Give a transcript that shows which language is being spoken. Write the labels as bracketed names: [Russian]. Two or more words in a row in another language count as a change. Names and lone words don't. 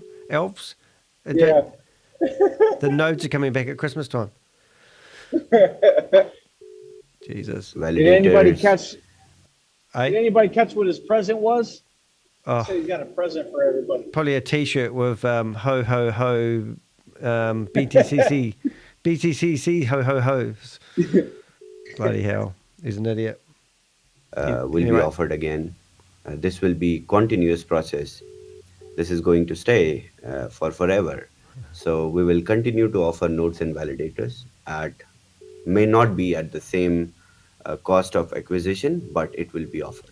[English] Elves? Yeah. The nodes are coming back at Christmas time. Jesus. Did anybody catch? Did anybody catch what his present was? Oh, So he's got a present for everybody. probably a T-shirt with ho ho ho, BTCC, BTCC ho ho ho's. Bloody hell, he's an idiot. Will be offered again. This will be continuous process. This is going to stay for forever. So we will continue to offer nodes and validators may not be at the same cost of acquisition, but it will be offered.